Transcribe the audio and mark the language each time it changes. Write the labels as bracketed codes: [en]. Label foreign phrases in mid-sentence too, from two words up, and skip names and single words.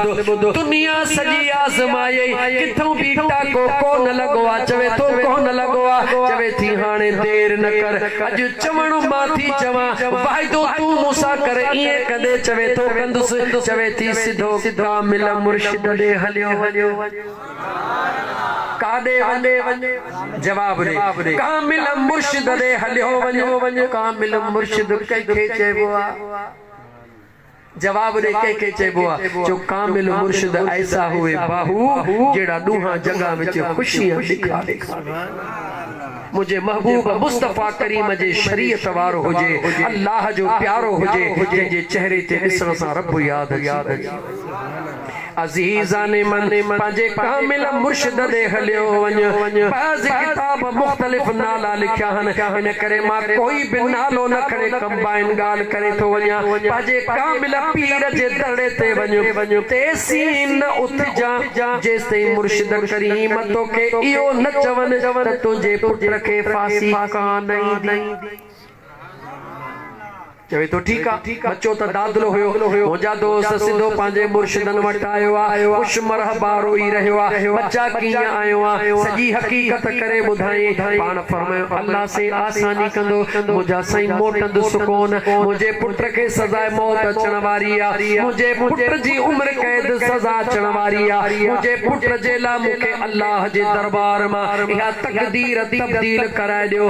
[sd] ॿुधो, दुनिया सॼी आज़माई किथों भी टाको कोन लॻो आ, चवे थो कोन लॻो आ, चवे थी हाणे देर न कर, अॼु चवण मां थी चवां वाइदो तूं मूंसां कर, ईअं कंदे चवे तो कंदुसि, चवे थी सिधो कामिल मुर्शिद ॾे हलियो काॾे वञे, जवाब ॾे कामिल मुर्शिद ॾे हलियो वञो, कामिल मुर्शिद कंहिंखे चइबो आहे? जवाब दे के चइबो आहे जो [pa] ਕਾਮਿਲ ਮੁਰਸ਼ਿਦ ਐਸਾ ਹੁਏ ਬਾਹੂ ਜੇੜਾ ਦੂਹਾ ਜਗਹ ਵਿਚ ਖੁਸ਼ੀਆਂ ਡੇਖਾਰੇ। [sd] मुझे महबूब मुस्तफा करीम जे शरीयत वारो हुजे, अल्लाह जो प्यारो हुजे, जंहिंजे चेहरे ते ॾिसण सां रब याद अजीज़ाने मन पंहिंजे कामिल मुर्शिद ॾे हलियो वञ। बाज़ किताब मुख़्तलिफ़ नाला लिखिया आहिनि, हिन करे मां कोई बि नालो न खणे कंबाइन ॻाल्हि करे थो वञा। पंहिंजे कामिल पीर जे दड़े ते वञो, तेसी न उथजा जेसिताईं मुर्शिद करीम तोखे इहो न चवनि त तुंहिंजे पुट खे फांसी कान ईंदी। चवे तो ठीक आ, बच्चो त दादलो हुयो, मुंहिंजा दोस्त सिधो पंहिंजे मुर्शिदन वटि आयो आहे, खुश मरहबा रोई रहियो आहे, बच्चा कीअं आयो आहे, सॼी हक़ीक़त करे ॿुधाई। पाण फरमायो अल्लाह से आसानी कंदो, मुंहिंजा साईं मोटंदुसि कोन, मुंहिंजे पुट खे सज़ाए मौत अचण वारी आहे, मुंहिंजे पुट जी उम्र कैद सज़ा अचण वारी आहे, मुंहिंजे पुट जे लाइ मूंखे अल्लाह जे दरबार मां इहा तक़दीर तब्दील कराए ॾियो।